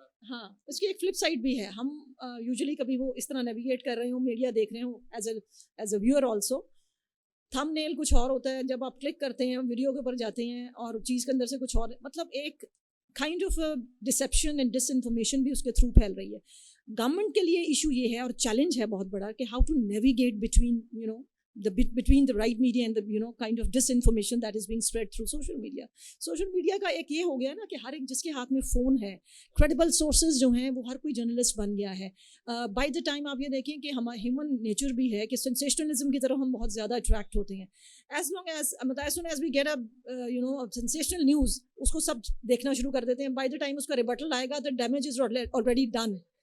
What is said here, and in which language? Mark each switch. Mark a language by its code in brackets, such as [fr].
[ur] ہاں اس کی ایک فلپ سائڈ بھی ہے. ہم یوزلی کبھی وہ اس طرح نیویگیٹ کر رہے ہوں، میڈیا دیکھ رہے ہوں [en] as a viewer also, [ur] تھم نیل کچھ اور ہوتا ہے، جب آپ کلک کرتے ہیں ویڈیو کے اوپر جاتے ہیں اور چیز کے اندر سے کچھ اور، مطلب ایک kind of deception and dish information بھی اس کے تھرو پھیل رہی ہے. گورنمنٹ کے لیے ایشو یہ ہے اور چیلنج ہے بہت بڑا کہ [en] How to navigate between the right media and the kind of disinformation that is being spread through social media. [ur] Social media کا ایک یہ ہو گیا نا کہ ہر ایک جس کے ہاتھ میں فون ہے، [en] credible sources [ur] جو ہیں وہ ہر کوئی جرنلسٹ بن گیا ہے. [en] by the time [ur] آپ یہ دیکھیں کہ ہمارا ہیومن نیچر بھی ہے کہ sensationalism کی طرف ہم بہت زیادہ اٹریکٹ ہوتے ہیں. [en] as soon as we get a sensational news [ur] اس کو سب دیکھنا شروع کر دیتے ہیں. [en] by the time [ur] اس کا ریبٹل آئے گا [en] the damage is already done.